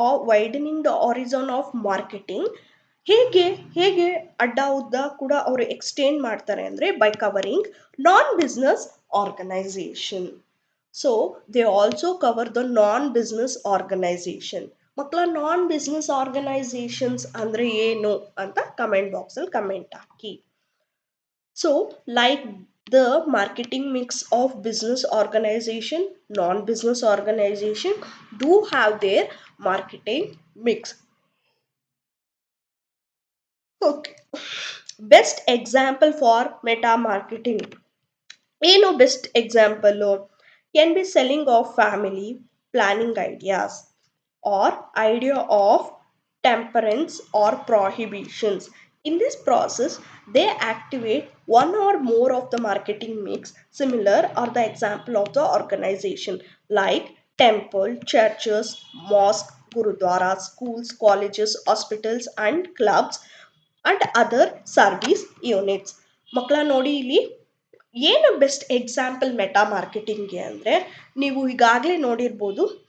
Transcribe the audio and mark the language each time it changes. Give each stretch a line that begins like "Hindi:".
English: Widening the horizon of marketing.
Kannada: ಹೇಗೆ ಅಡ್ಡ ಉದ್ದ ಕೂಡ ಅವರು ಎಕ್ಸ್ಟೆಂಡ್ ಮಾಡ್ತಾರೆ ಅಂದರೆ
English: By covering non business organization. So they also cover the non business organization.
Kannada: ಮಕ್ಕಳ ನಾನ್ ಬಿಸ್ನೆಸ್ ಆರ್ಗನೈಸೇಷನ್ಸ್ ಅಂದರೆ ಏನು ಅಂತ ಕಮೆಂಟ್ ಬಾಕ್ಸಲ್ಲಿ comment hockey.
English: So like the marketing mix of business organization, non-business organization do have their marketing mix. Okay. Best example for meta marketing.
Kannada: ಏನು best example?
English: can be selling of family planning ideas or idea of temperance or prohibitions. In this process, they activate one or more of the marketing mix. Similar are the example of the organization like temple, churches, mosque, gurudwaras, schools, colleges, hospitals and clubs and other service units.
Kannada: ಮಕ್ಕಳ ನೋಡಿ ಇಲ್ಲಿ ಏನು best example meta ಮಾರ್ಕೆಟಿಂಗ್ಗೆ ಅಂದರೆ ನೀವು ಈಗಾಗಲೇ ನೋಡಿರ್ಬೋದು.